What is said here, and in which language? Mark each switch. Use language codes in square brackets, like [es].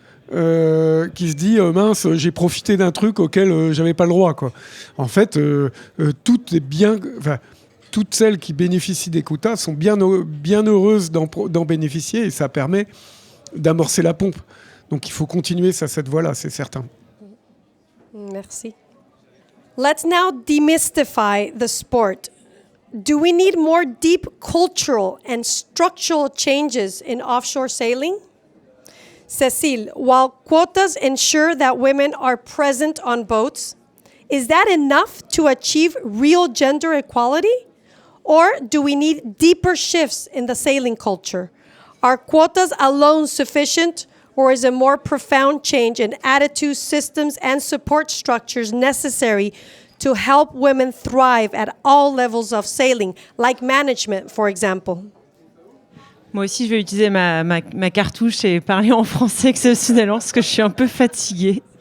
[fr] Qui se dit mince, j'ai profité d'un truc auquel j'avais pas le droit, quoi. En fait, toutes celles qui bénéficient des quotas sont bien heureuses d'en bénéficier, et ça permet d'amorcer la pompe. Donc il faut continuer cette voie-là, c'est certain. Merci. [en] Let's now demystify the sport. Do we need more deep cultural and structural changes in offshore sailing? Cécile, while quotas ensure that women are present on boats, is that enough to achieve real gender equality? Or do we need deeper shifts in the sailing culture? Are quotas alone sufficient, or is a more profound change in attitudes, systems, and support structures necessary to help women thrive at all levels of sailing, like management, for example? [fr] Moi aussi, je vais utiliser ma cartouche et parler en français exceptionnellement parce que je suis un peu fatiguée.